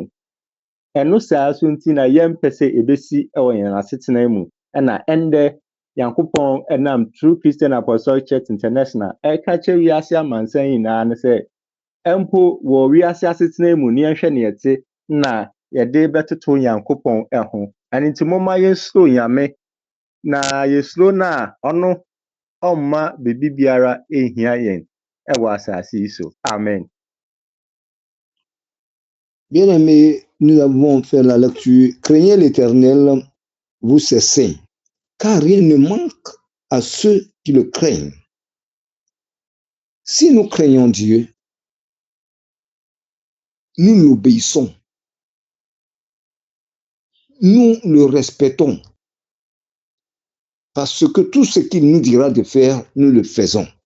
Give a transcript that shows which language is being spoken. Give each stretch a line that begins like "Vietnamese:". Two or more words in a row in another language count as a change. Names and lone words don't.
Akan: ɛno saa so nti na yɛmpɛ sɛ ebesi ɛwɔ yɛn asetena mu ɛna ɛndɛ Yankopɔn ɛnam True Christian Apostolic Church International ɛka kyerɛ wiase amansan nyinaa ne sɛ ɛmpo wɔ wiase asetena mu ne yɛhwɛ ne yɛte na yɛde bɛtoto Yankopɔn ɛho ɛno nti momma yɛsuro Nyame na yɛsuro na ɔno ɔmma bibi biara ehia yɛn ɛwɔ asase yi so amen.
French: Bien-aimés, nous avons fait la lecture. Craignez l'Éternel, vous ses saints, car rien ne manque à ceux qui le craignent. Si nous craignons Dieu, nous l'obéissons, nous le respectons, parce que tout ce qu'il nous dira de faire, nous le faisons.